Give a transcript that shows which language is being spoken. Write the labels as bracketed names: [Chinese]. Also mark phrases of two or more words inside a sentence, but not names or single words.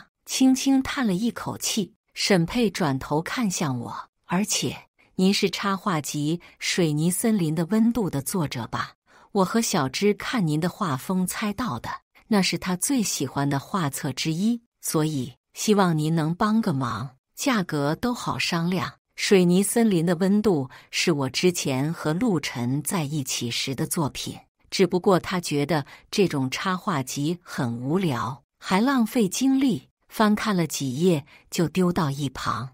[Chinese] 輕輕嘆了一口氣，沈佩轉頭看向我，而且您是插畫集《水泥森林的溫度》的作者吧？我和小芝看您的畫風猜到的，那是他最喜歡的畫冊之一，所以希望您能幫個忙，價格都好商量。水泥森林的溫度是我之前和陸晨在一起時的作品，只不過他覺得這種插畫集很無聊，還浪費精力，翻看了幾頁就丟到一旁。